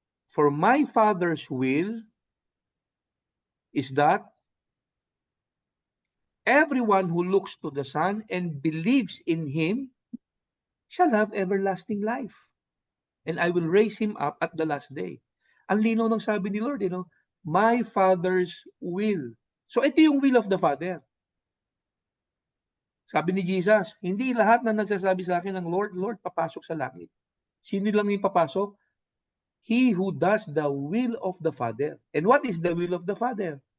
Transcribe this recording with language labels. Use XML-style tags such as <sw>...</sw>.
<en>For my Father's will is that everyone who looks to the Son and believes in Him shall have everlasting life. And I will raise him up at the last day.</en> <tl>Ang linaw ng sabi ni Lord,</tl> <en>my Father's will. So</en> <tl>ito yung</tl> <en>will of the Father.</en> <tl>Sabi ni Jesus, hindi lahat na nagsasabi sa akin ng Lord, Lord, papasok sa langit. Sino lang yung papasok?</tl> <en>He who does the will of the Father. And what is the will of the Father?</en>